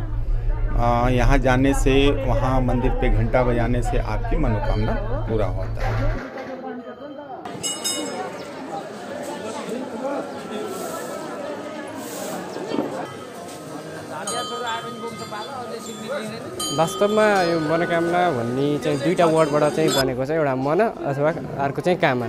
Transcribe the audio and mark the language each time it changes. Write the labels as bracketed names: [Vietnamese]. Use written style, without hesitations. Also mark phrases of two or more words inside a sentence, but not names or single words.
[Hindi] यहाँ जाने से, वहाँ मंदिर पे घंटा बजाने से आपकी मनोकामना पूरा होता है। [Nepali] वास्तवमा यो मनोकामना भन्ने चाहिँ दुईटा वर्डबाट चाहिँ बनेको छ, एउटा मन अथवा अर्को चाहिँ कामना।